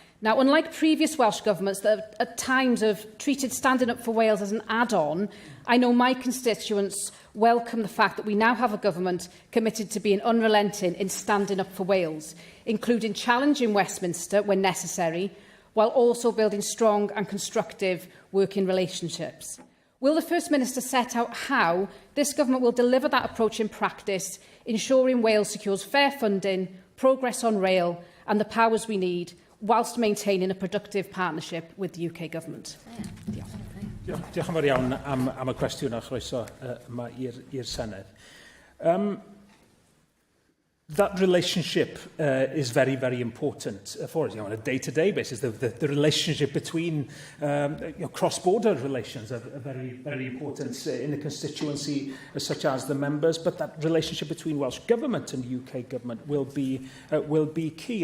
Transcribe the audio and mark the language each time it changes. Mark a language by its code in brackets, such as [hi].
[en] Now, unlike previous Welsh governments that at times have treated standing up for Wales as an add-on, I know my constituents welcome the fact that we now have a government committed to being unrelenting in standing up for Wales, including challenging Westminster when necessary, while also building strong and constructive working relationships. Will the First Minister set out how this government will deliver that approach in practice, ensuring Wales secures fair funding, progress on rail and the powers we need, whilst maintaining a productive partnership with the UK Government? [cy] Diolch yn fawr iawn am y cwestiwn a chroeso yma i'r Senedd. [en] That relationship is very, very important for us. On a day-to-day basis, the relationship between cross-border relations are very, very important in a constituency such as the members. But that relationship between Welsh Government and UK Government will be key.